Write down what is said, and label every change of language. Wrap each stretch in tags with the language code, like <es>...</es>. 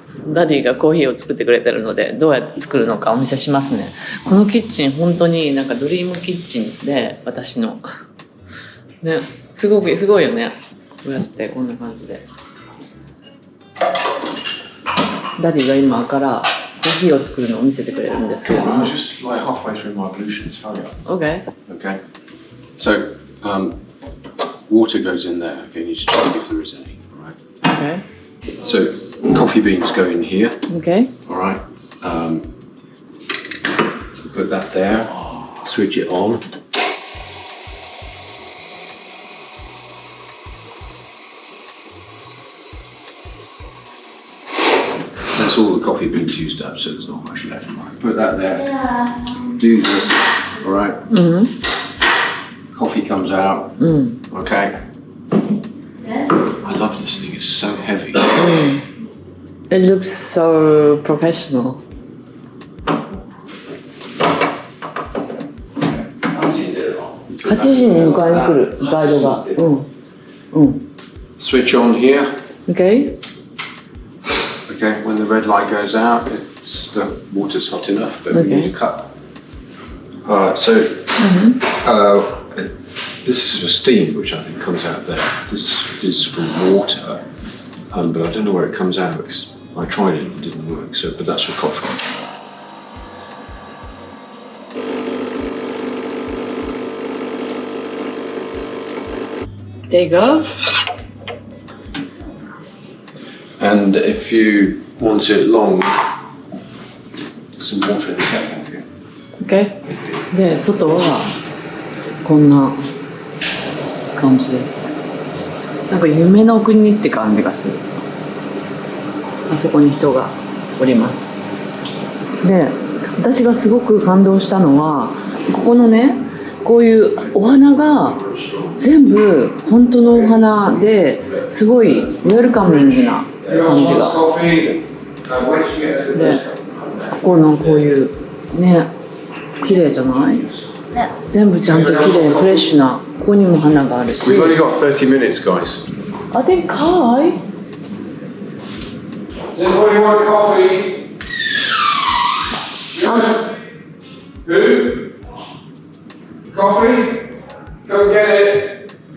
<ja>ダディがコーヒーを作ってくれてるのでどうやって作るのかお見せしますね。このキッチン本当になんかドリームキッチンで私のね、すごいよね。こうやってこんな感じで。ダディが今からコーヒーを作るのを見せてくれるんですけれども。</ja> <en>Just like halfway through my ablutions. Hurry up. Okay. Okay. So, water goes in there. Okay, you just check if there is any. All right. Okay. So, coffee beans go in here. Okay. All right. Put that there. Switch it on. That's all the coffee beans used up, so there's not much left. Right. Put that there. Do this. All right. Coffee comes out. Okay. I love this thing. It's so heavy. It looks so professional.</en> <ja>8時に迎えに来るガイドが。</ja> <en>Switch on here. Okay. Okay. When the red light goes out, it's the water's hot enough, but we need a cup. Alright. So this is for steam, which I think comes out there. This is for water, but I don't know where it comes out because I tried it and it didn't work. So, but that's for coffee. There you go. And if you want it long, some water in the kettle here. Okay.</en> <ja>で、外はこんな感じです。なんか夢の国って感じがする。あそこに人がおります。で、私がすごく感動したのは、ここのね、こういうお花が全部本当のお花ですごいウェルカミングな感じが。で、ここのこういうね、綺麗じゃない？全部ちゃんと綺麗フレッシュな、ここにも花があるし。</ja> <en>We've only got 30 minutes, guys. I think Kai. Does anybody want coffee? Who? Coffee? Go get it.</en>